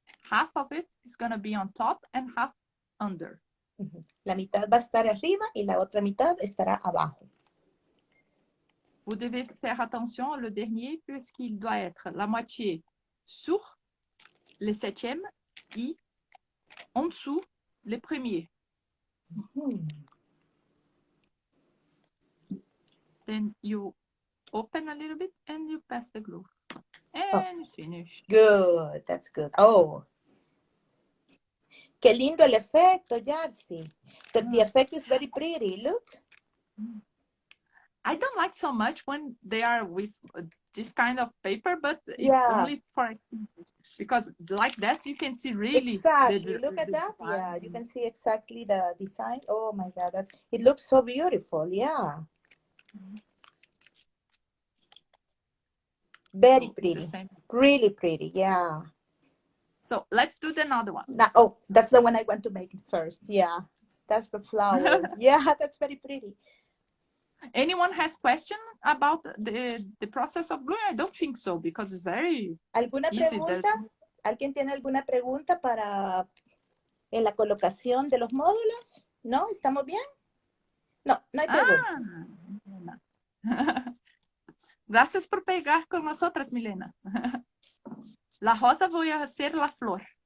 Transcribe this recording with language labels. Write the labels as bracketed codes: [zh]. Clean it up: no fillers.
[en] Half of it is going to be on top and half under. [es] La mitad va a estar arriba y la otra mitad estará abajo. [fr] Vous devez faire attention le dernier puisqu'il doit être la moitié sur le 7e et en dessous le premier. [en] Then you open a little bit and you pass the glue. And it's finished. Good, that's good. Oh. [es] Qué lindo el efecto, [en] Jacy. The effect is very pretty, look. I don't like so much when they are with this kind of paper, but it's only for because like that you can see really exactly. Look at that. Design. Yeah, you can see exactly the design. Oh my God, it looks so beautiful. Yeah, very pretty, really pretty. Yeah. So let's do another one. Now, oh, that's the one I want to make first. Yeah, that's the flower. Yeah, that's very pretty. Anyone has question about the process of gluing? I don't think so because it's very [es] ¿Alguna [en] easy. [es] pregunta? ¿Alguien tiene alguna pregunta para en la colocación de los módulos? ¿No? ¿Estamos bien? No, no hay preguntas. Gracias por pegar con nosotras, Milena. La rosa voy a hacer la flor.